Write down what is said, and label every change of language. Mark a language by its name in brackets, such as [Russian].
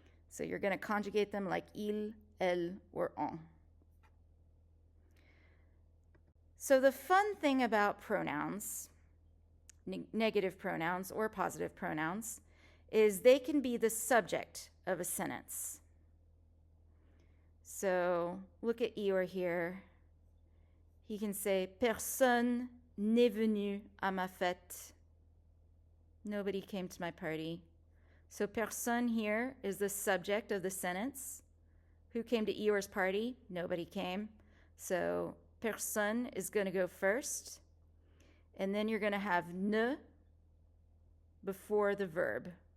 [English] So you're going to conjugate them like il, elle, or on. So the fun thing about pronouns, negative pronouns or positive pronouns, is they can be the subject of a sentence. So look at Eeyore here. [French] He can say, personne n'est venu à ma fête. [English] Nobody came to my party. So personne here is the subject of the sentence. Who came to Eeyore's party? Nobody came. So personne is going to go first. And then you're going to have ne before the verb.